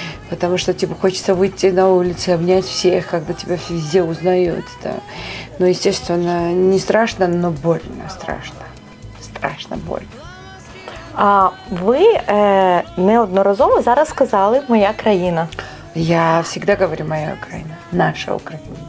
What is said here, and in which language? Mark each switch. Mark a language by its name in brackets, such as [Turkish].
[Russian] Потому что тебе хочется выйти на улицу, обнять всех, когда тебя везде узнают, да. Но, естественно, не страшно, но больно, страшно. Страшно больно. [Ukrainian] Ви неодноразово зараз сказали «моя країна». [Russian] Я всегда говорю «моя Украина», «наша Украина».